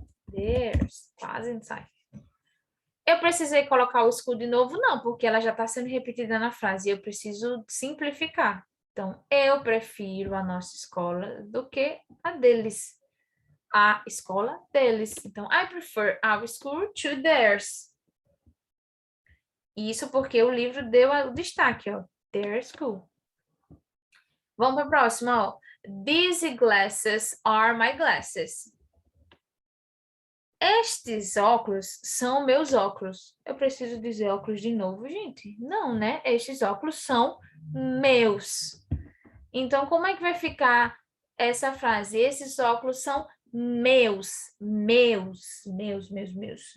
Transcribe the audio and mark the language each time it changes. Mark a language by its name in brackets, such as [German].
[Portuguese] Theirs. Quase não sai. Eu precisei colocar o school de novo? Não, porque ela já está sendo repetida na frase. Eu preciso simplificar. Então, eu prefiro a nossa escola do que a deles. A escola deles. Então, [English] I prefer our school to theirs. [Portuguese] Isso porque o livro deu o destaque, ó. [English] Their school. [Portuguese] Vamos para a próxima, ó. [English] These glasses are my glasses. [Portuguese] Estes óculos são meus óculos. Eu preciso dizer óculos de novo, gente? Não, né? Estes óculos são meus. Então, como é que vai ficar essa frase? Esses óculos são meus, meus, meus, meus, meus.